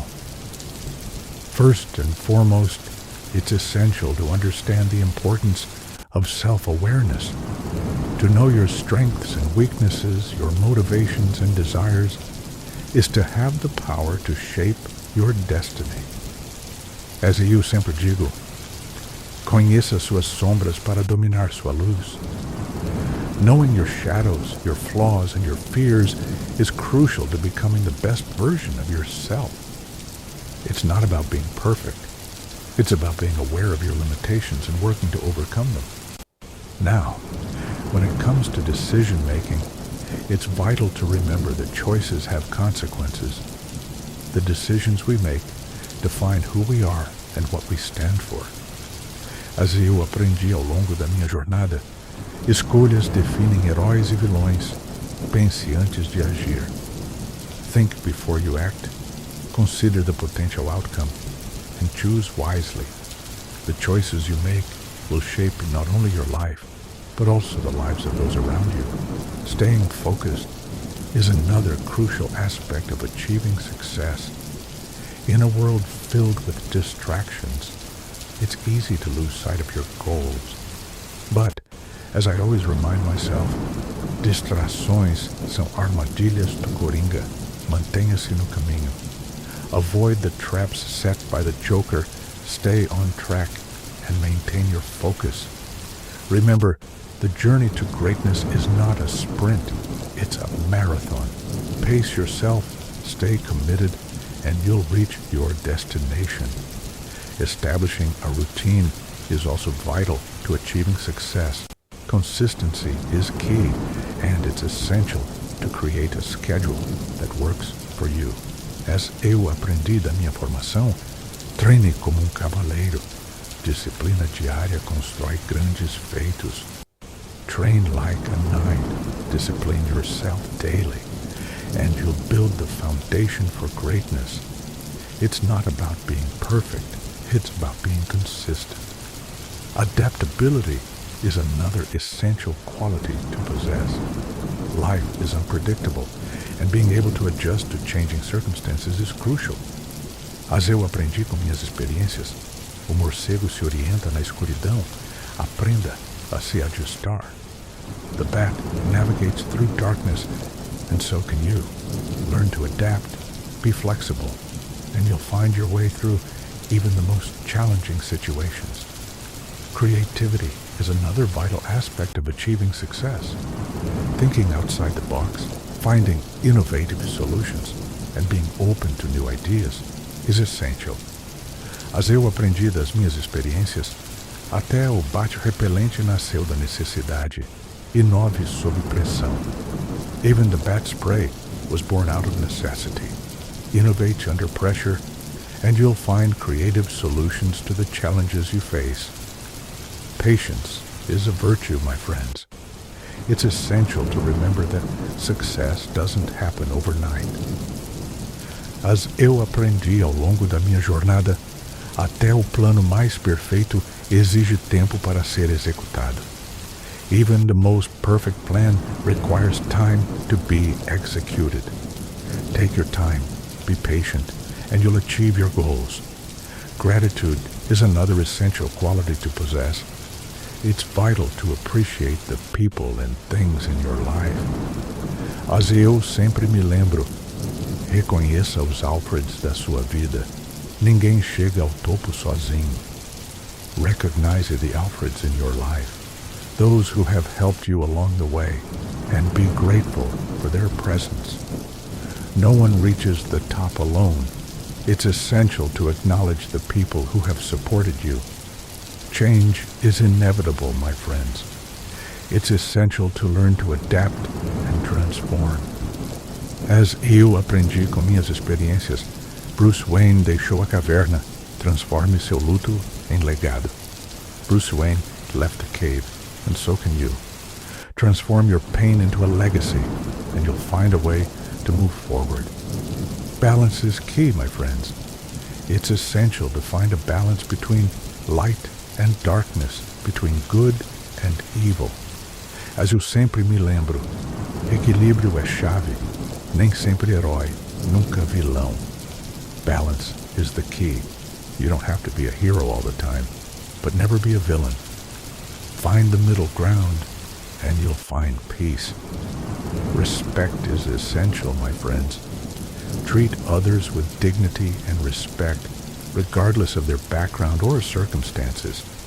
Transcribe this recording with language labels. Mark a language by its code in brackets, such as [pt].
[en] First and foremost, it's essential to understand the importance of self-awareness. To know your strengths and weaknesses, your motivations and desires, is to have the power to shape your destiny. [pt] As eu sempre digo, conheça suas sombras para dominar sua luz. [en] Knowing your shadows, your flaws, and your fears is crucial to becoming the best version of yourself. It's not about being perfect. It's about being aware of your limitations and working to overcome them. Now, when it comes to decision-making, it's vital to remember that choices have consequences. The decisions we make define who we are and what we stand for. [pt] As eu aprendi ao longo da minha jornada, escolhas definem heróis e vilões. Pense antes de agir. [en] Think before you act. Consider the potential outcome and choose wisely. The choices you make will shape not only your life, but also the lives of those around you. Staying focused is another crucial aspect of achieving success. In a world filled with distractions, it's easy to lose sight of your goals. But, as I always remind myself, [pt] distrações são armadilhas do Coringa. Mantenha-se no caminho. [en] Avoid the traps set by the Joker. Stay on track and maintain your focus. Remember, the journey to greatness is not a sprint, it's a marathon. Pace yourself, stay committed, and you'll reach your destination. Establishing a routine is also vital to achieving success. Consistency is key, and it's essential to create a schedule that works for you. [pt] As eu aprendi da minha formação, treine como cavaleiro. Disciplina diária constrói grandes feitos. [en] Train like a knight. Discipline yourself daily, and you'll build the foundation for greatness. It's not about being perfect. It's about being consistent. Adaptability is another essential quality to possess. Life is unpredictable, and being able to adjust to changing circumstances is crucial. [pt] As eu aprendi com minhas experiências, o morcego se orienta na escuridão. Aprenda a se ajustar. [en] The bat navigates through darkness, and so can you. Learn to adapt, be flexible, and you'll find your way through even the most challenging situations. Creativity is another vital aspect of achieving success. Thinking outside the box, finding innovative solutions, and being open to new ideas is essential. [pt] As eu aprendi das minhas experiências, até o bate-repelente nasceu da necessidade. Inove sob pressão. [en] Even the bat spray was born out of necessity. Innovate under pressure, and you'll find creative solutions to the challenges you face. Patience is a virtue, my friends. It's essential to remember that success doesn't happen overnight. [pt] As eu aprendi ao longo da minha jornada, até o plano mais perfeito exige tempo para ser executado. [en] Even the most perfect plan requires time to be executed. Take your time, be patient, and you'll achieve your goals. Gratitude is another essential quality to possess. It's vital to appreciate the people and things in your life. [pt] As eu sempre me lembro, reconheça os Alfreds da sua vida. Ninguém chega ao topo sozinho. [en] Recognize the Alfreds in your life, those who have helped you along the way, and be grateful for their presence. No one reaches the top alone. It's essential to acknowledge the people who have supported you. Change is inevitable, my friends. It's essential to learn to adapt and transform. [pt] As eu aprendi com minhas experiências, Bruce Wayne deixou a caverna. Transforme seu luto em legado. Bruce Wayne, [en] left a cave, and so can you. Transform your pain into a legacy, and you'll find a way to move forward. Balance is key, my friends. It's essential to find a balance between light and darkness, between good and evil. [pt] As eu sempre me lembro, equilíbrio é chave, nem sempre herói, nunca vilão. [en] Balance is the key. You don't have to be a hero all the time, but never be a villain. Find the middle ground, and you'll find peace. Respect is essential, my friends. Treat others with dignity and respect, regardless of their background or circumstances.